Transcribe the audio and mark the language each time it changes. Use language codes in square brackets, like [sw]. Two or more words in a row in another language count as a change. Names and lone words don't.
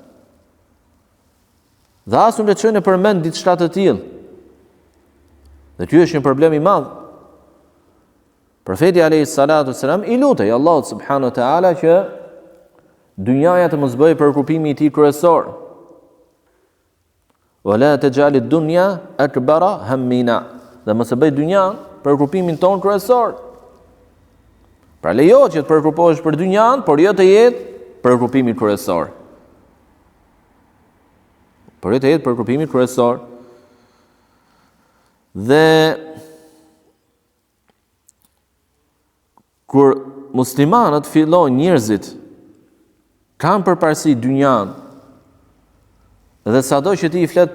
[sq] Dhe as nuk e çojnë në përmend diçka të tillë. Dhe ky është një problem i madh. Profeti [ar] عليه الصلاة والسلام [sq] i lutej Allahut [ar] سبحانه وتعالى [sq] që dynjaja të mos bëjë preokupimi i tij kryesor. [ar] ولا تجعل الدنيا أكبر همنا. [sq] Dhe mos e bëj dynjan preokupimin ton kryesor. Pra lejohet që të preokupohesh për dynjan, por jo të jetë preokupimi kryesor. Por jo të jetë preokupimi kryesor. Dhe kur muslimanët fillojnë njerëzit kanë përparësi dynjan, dhe sado që ti i flet